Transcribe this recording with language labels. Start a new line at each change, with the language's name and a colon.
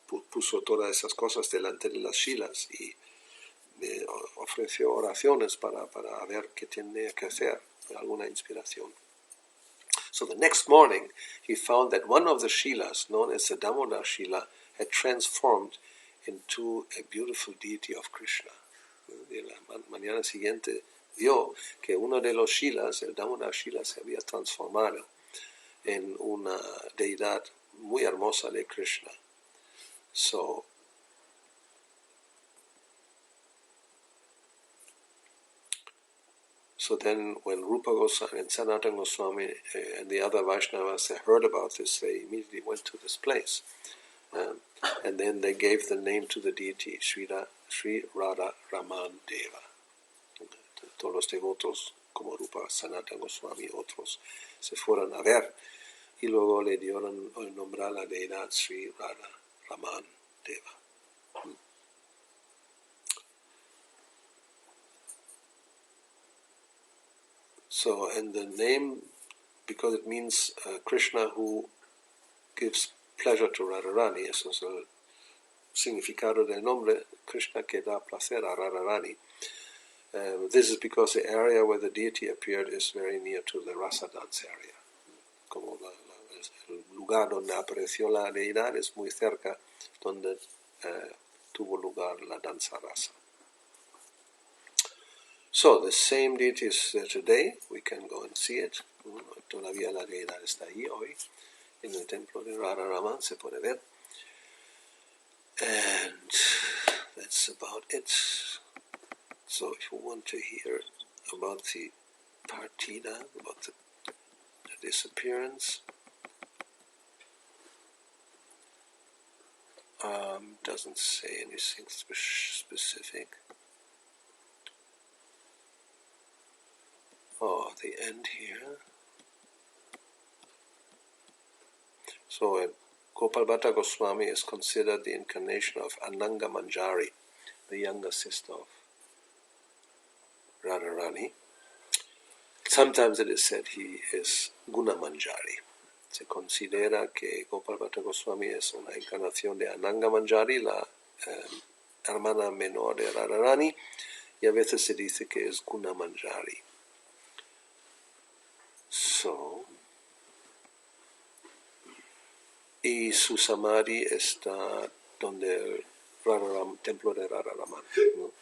Spanish: puso todas esas cosas delante de las Shilas y ofreció oraciones para ver qué tenía que hacer, alguna inspiración.
English: So the next morning, he found that one of the Shilas, known as the Damodar Shila, had transformed into a beautiful deity of Krishna.
Spanish: Y la mañana siguiente vio que uno de los Shilas, el Damodar Shila, se había transformado en una deidad muy hermosa de Krishna.
English: So then when Rupa Goswami and Sanatana Goswami and the other Vaishnavas heard about this, they immediately went to this place. And then they gave the name to the deity, Sri Radha Raman Deva.
Spanish: Todos los devotos, como Rupa, Sanatana Goswami y otros, se fueron a ver y luego le dieron el nombre a la deidad Sri Radha Raman Deva.
English: So, and the name, because it means Krishna who gives pleasure to Radharani,
Spanish: eso es el significado del nombre, Krishna que da placer a Radharani.
English: This is because the area where the deity appeared is very near to the Rasa dance area.
Spanish: Como el lugar donde apareció la deidad es muy cerca donde tuvo lugar la danza rasa.
English: So the same deity is there today. We can go and see it.
Spanish: Todavía la deidad está ahí hoy. En el templo de Radha Raman se puede ver.
English: And that's about it. So if you want to hear about the partida, about the disappearance, doesn't say anything specific. Oh, the end here. So Gopal Bhatta Goswami is considered the incarnation of Ananga Manjari, the younger sister of Radharani. Sometimes it is said he is Guna Manjari.
Spanish: Se considera que Gopal Bhatta Goswami es una encarnación de Ananga Manjari, la hermana menor de Radharani, y a veces se dice que es Guna Manjari. So, y su samadhi está donde el templo de Radharaman, ¿no?